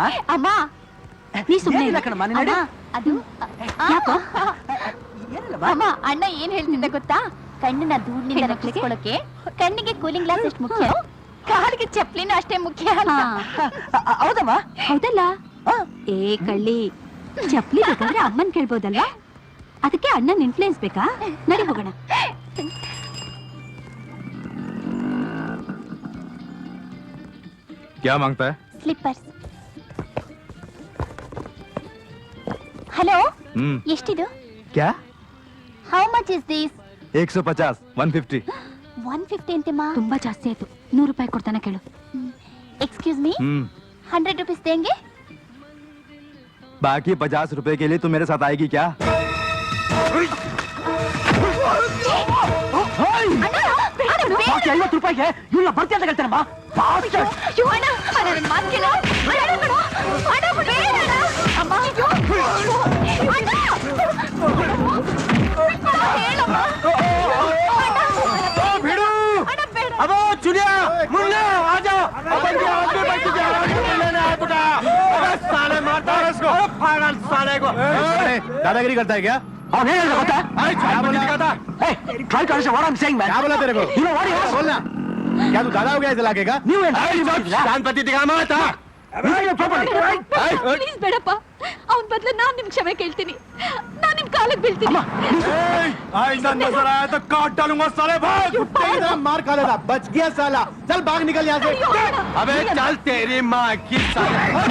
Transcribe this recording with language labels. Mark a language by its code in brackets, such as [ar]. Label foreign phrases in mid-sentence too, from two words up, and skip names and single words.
[kn] ಅಮ್ಮ ನೀ ಸುಮ್ಮನೆ ಕಣಮ್ಮ. ಅದು ಅಮ್ಮ, ಅಣ್ಣ ಏನ್ ಹೇಳ್ತಿದ್ದ ಗೊತ್ತಾ? ಕಣ್ಣನ್ನ ಧೂಳಿನಿಂದ ರಕ್ಷಿಸ್ಕೊಳ್ಳೋಕೆ ಕಣ್ಣಿಗೆ [en] cooling glass [kn] ಎಷ್ಟು ಮುಖ್ಯ, ಕಾಲಿಗೆ ಚಪ್ಲಿನೂ ಅಷ್ಟೇ ಮುಖ್ಯ. ಹೌದಮ್ಮ? ಹೌದಲ್ಲ? ಏ ಕಳ್ಳಿ, ಚಪ್ಲಿ ಬೇಕಾದ್ರೆ ಅಮ್ಮನ್ ಕೇಳ್ಬೋದಲ್ವಾ? ಅದಕ್ಕೆ ಅಣ್ಣನ್ ಇನ್ಫ್ಲೂಯೆನ್ಸ್ ಬೇಕಾ? ನಡಿ ಹೋಗೋಣ. [hi] क्या मांगता है? [en] Slippers. Hello, [kn] ಎಷ್ಟಿದು? [hi] क्या? [en] How much is this? 150, 150. [kn] 150 ಅಂತೆಮ್ಮ? ತುಂಬಾ ಜಾಸ್ತಿ ಆಯ್ತು. 100 ರೂಪಾಯಿ ಕೊಡ್ತಾನೆ ಕೇಳು. [en] Excuse me, [hi] 100 रुपीस देंगे? बाकी 50 रुपए के लिए तुम मेरे साथ आएगी क्या? [kn] ಬಾಕಿ 50 ರೂಪಾಯಿಗೆ ಇವನ್ನ ಬರ್ತಿ ಅಂತ ಹೇಳ್ತಾರಮ್ಮ. [hi] अब चुनिया मुन्ना आ जाओ। अपन के आदमी बैठ के लेने आया बेटा। अबे साले मारता है इसको। अरे पागल साले को। दादागिरी करता है क्या? और नहीं होता? क्या बोला? [en] Try to understand what I'm saying, man. [hi] क्या बोला तेरे को? [en] You know what he is? [hi] बोलना। क्या तू दादा हो गया इस इलाके का? [kn] ನೀವು ಶಾಂತಪತಿ ದಿಗಾ ಮಾತಾ. ಪ್ಲೀಸ್ ಬೇಡಪ್ಪ, ಅವನ್ ಬದಲು ನಾನ್ ನಿಮ್ ಕ್ಷಮೆ ಕೇಳ್ತೀನಿ. ನಾನ್ ನಿಮ್ ಕಾಲಕ್ಕೆ ಬೀಳ್ತೀನಿ. [hi] आइंदा नजर आया तो काट डालूंगा साले भाग। तेरा मार खा लेगा, बच गया साला। चल भाग निकल यहाँ से। अबे चल तेरी माँ की साले।